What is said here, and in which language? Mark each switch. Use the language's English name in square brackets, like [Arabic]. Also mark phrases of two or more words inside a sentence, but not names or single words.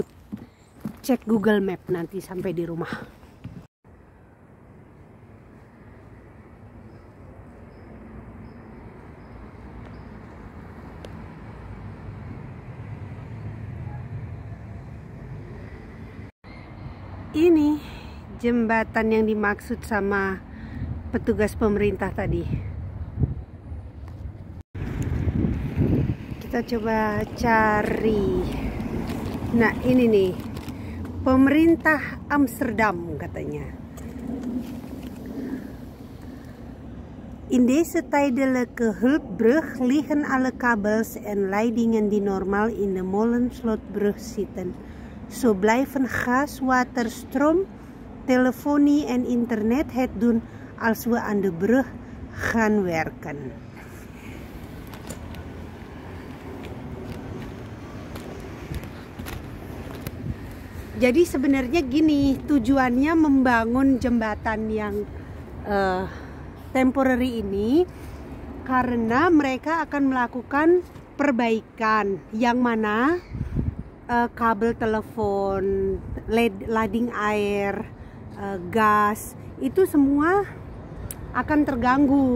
[Indonesian] Cek Google Map nanti sampai di rumah. Ini jembatan yang dimaksud sama petugas pemerintah tadi. Kita coba cari. Nah, ini nih. Pemerintah Amsterdam katanya. [Dutch] In deze tijdelijke hulpbrug liggen alle kabels en leidingen die normaal in de Molenslotbrug zitten. Zo blijven gas, water, stroom, telefonie en internet het doen als we aan de brug gaan werken. [Indonesian] Jadi sebenarnya gini, tujuannya membangun jembatan yang temporary ini karena mereka akan melakukan perbaikan yang mana kabel telepon, lading air, gas, itu semua akan terganggu.